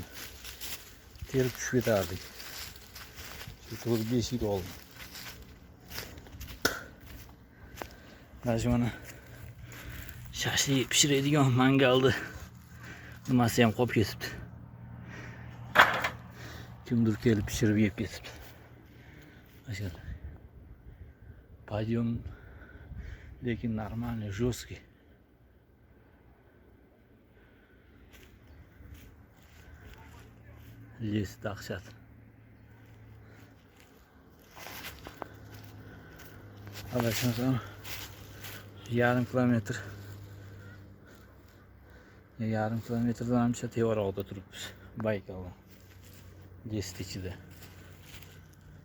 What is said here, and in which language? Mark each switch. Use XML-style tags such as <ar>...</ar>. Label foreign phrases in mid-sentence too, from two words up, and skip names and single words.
<uz>Terib tushib ketardik. Shu 5 yil oldi. Mana shashlik pishiradigan mangalda nimasi ham qolib ketibdi. Kimdir kelib pishirib yeb ketibdi.</uz> <ru>Mana подъем, lekin нормальный, жесткий.</ru> <uz>Les dahshat. Adashmasam yarim kilometrdan hamcha tevaroqda turibmiz. Baykalda. Les ichida.</uz>